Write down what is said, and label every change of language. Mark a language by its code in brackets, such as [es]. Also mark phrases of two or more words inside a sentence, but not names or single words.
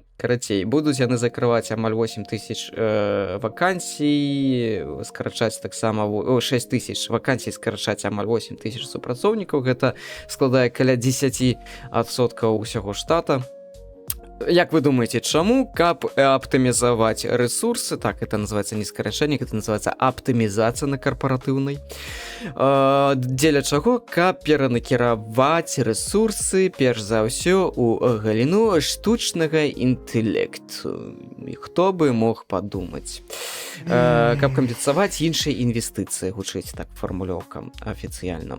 [be] Карацей, будуць яны закрываць амаль 8 тысяч вакансій, скарачаць таксама 6 тысяч вакансій, скарачаць амаль 8 тысяч супрацоўнікаў. Гэта складае каля 10% ўсяго штата. Як вы думаеце, чаму? Каб аптымізаваць рэсурсы, так, [ru] это называется [be] не скарачэнне, [ru] это называется [be] аптымізацыя на карпаратыўнай. Дзеля чаго? Каб перанакіраваць рэсурсы, перш за ўсё, у галіну штучнага інтэлекту. Хто бы мог падумаць? Каб кампенсаваць іншыя інвестыцыі, гучыць так фармулёўка афіцыяльна.